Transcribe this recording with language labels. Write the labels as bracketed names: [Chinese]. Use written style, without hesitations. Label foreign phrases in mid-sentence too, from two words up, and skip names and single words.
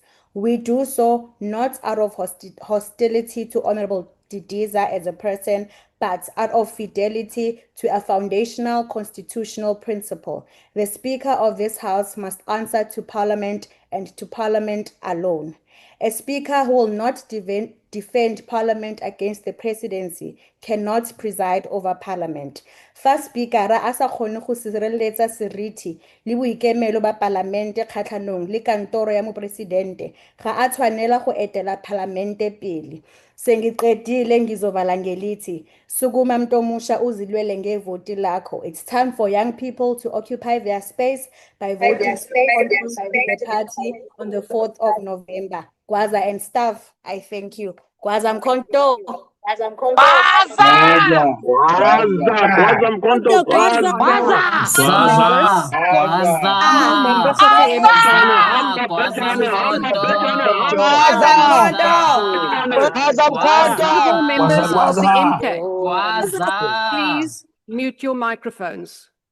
[English] We do so not out of hostility to Honorable Didiza as a person, but out of fidelity to a foundational constitutional principle. The Speaker of this House must answer to Parliament and to Parliament alone. A Speaker who will not defend Parliament against the presidency cannot preside over Parliament. [Tswana] Fa Speaker a sa kgone go sireletsa seriti le boikemelo ba Parlamente kgatlhanong le kantoro ya mopresidente ga a tshwanela go etela Parlamente pele. [Zulu] Sengiqedile ngizovala ngelithi sukuma mntomusha uzilwele ngevoti lakho. [English] It's time for young people to occupy their space by voting for the party on the 4th of November. Gwaza and staff, I thank you. [Zulu] Gwaza Mkhonto. [English] Members of the MK, please mute your microphones.